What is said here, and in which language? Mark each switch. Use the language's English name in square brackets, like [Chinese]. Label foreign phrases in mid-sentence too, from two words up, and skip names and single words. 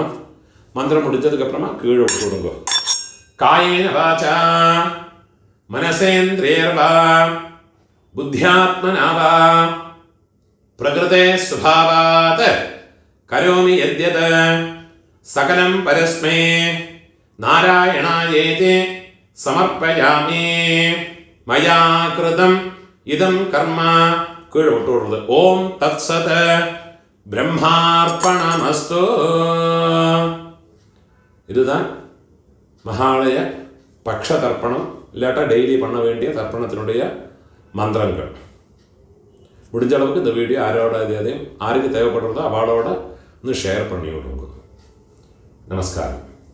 [Tamil] மந்திரம் முடிச்சதுக்கப்புறமா கீழ் விட்டு கொடுக்குக. [Sanskrit] കായേന വാച മനസേന്ദ്രിയർവാ ബുദ്ധ്യാത്മനാവാ പ്രകൃതേ സ്വഭാവാത് കരോമി യദ്യത് സകലം പരസ്മൈ നാരായണായേതി സമർപ്പയാമി. മയാ കൃതം ഇദം കർമ്മ [Tamil] கீழ் விட்டுக்கொடுத்தது. [Sanskrit] ഓം തത്സത് ബ്രഹ്മാർപ്പണമസ്തു. [Tamil] இதுதான் மகாலய பக்ஷ தர்ப்பணம் இல்லாட்டா டெய்லி பண்ண வேண்டிய தர்ப்பணத்தினுடைய மந்திரங்கள். முடிஞ்ச அளவுக்கு இந்த வீடியோ யாருக்கு தேவைப்படுறதோ அவளோட ഒന്ന് ഷെയർ பண்ணி விடுங்க. நமஸ்காரம்.